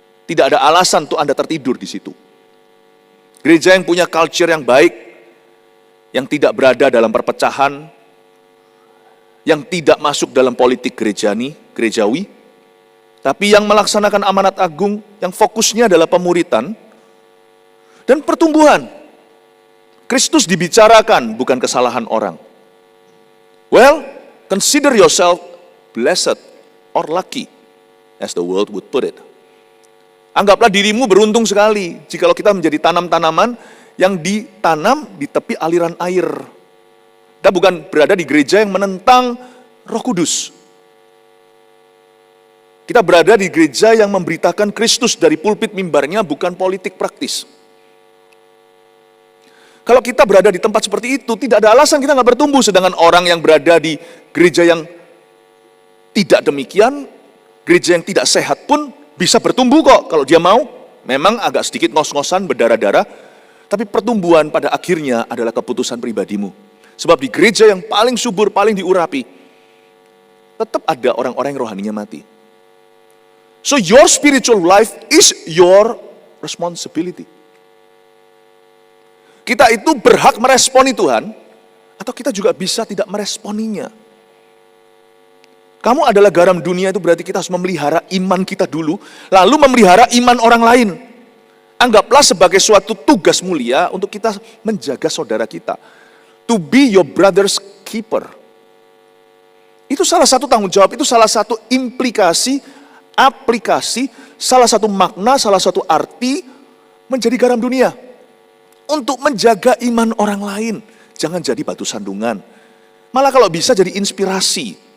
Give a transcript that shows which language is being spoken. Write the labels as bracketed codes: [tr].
[id] Tidak ada alasan untuk Anda tertidur di situ. Gereja yang punya culture yang baik, yang tidak berada dalam perpecahan, yang tidak masuk dalam politik gerejawi, tapi yang melaksanakan amanat agung, yang fokusnya adalah pemuritan dan pertumbuhan. Kristus dibicarakan, bukan kesalahan orang. [en] Well, consider yourself blessed or lucky, as the world would put it. [id] Anggaplah dirimu beruntung sekali jikalau kita menjadi tanam-tanaman yang ditanam di tepi aliran air. Kita bukan berada di gereja yang menentang Roh Kudus. Kita berada di gereja yang memberitakan Kristus dari pulpit mimbarnya, bukan politik praktis. Kalau kita berada di tempat seperti itu, tidak ada alasan kita nggak bertumbuh. Sedangkan orang yang berada di gereja yang tidak demikian, gereja yang tidak sehat pun bisa bertumbuh kok kalau dia mau. Memang agak sedikit ngos-ngosan, berdarah-darah, tapi pertumbuhan pada akhirnya adalah keputusan pribadimu. Sebab di gereja yang paling subur, paling diurapi, tetap ada orang-orang yang rohaninya mati. [en] So your spiritual life is your responsibility. [id] Kita itu berhak meresponi Tuhan, atau kita juga bisa tidak meresponinya. Kamu adalah garam dunia, itu berarti kita harus memelihara iman kita dulu, lalu memelihara iman orang lain. Anggaplah sebagai suatu tugas mulia untuk kita menjaga saudara kita. [en] To be your brother's keeper. [id] Itu salah satu tanggung jawab, itu salah satu implikasi, aplikasi, salah satu makna, salah satu arti menjadi garam dunia. Untuk menjaga iman orang lain. Jangan jadi batu sandungan. Malah kalau bisa jadi inspirasi.